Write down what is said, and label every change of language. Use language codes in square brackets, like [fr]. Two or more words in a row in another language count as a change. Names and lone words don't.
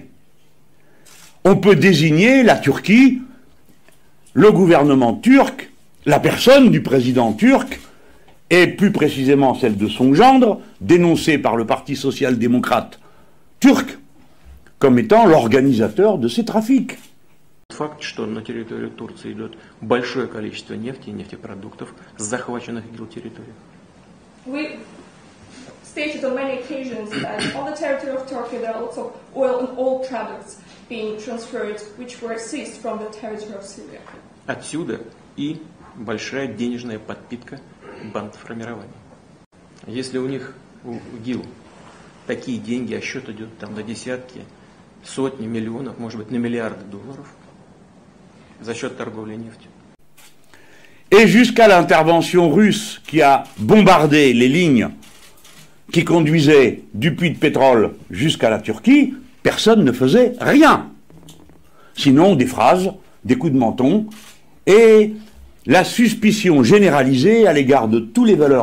[fr] On peut désigner la Turquie, le gouvernement turc, la personne du président turc, et plus précisément celle de son gendre, dénoncée par le Parti social-démocrate turc, comme étant l'organisateur de ces trafics. [ru] Факт, что на территорию Турции идет большое количество нефти и нефтепродуктов с захваченных ИГИЛ территорий. [en] We stated on many occasions that on the territory of Turkey there are lots of oil and oil products being transferred, which were seized from the territory of Syria. [ru] Отсюда и большая денежная подпитка бандформирований. Если у них, у ИГИЛ, такие деньги, а счет идет там на десятки, сотни миллионов, может быть, на миллиарды долларов, за счет торговли нефтью. [fr] Et jusqu'à l'intervention russe qui a bombardé les lignes qui conduisaient du puits de pétrole jusqu'à la Turquie, personne ne faisait rien. Sinon des phrases, des coups de menton et la suspicion généralisée à l'égard de tous les valeurs.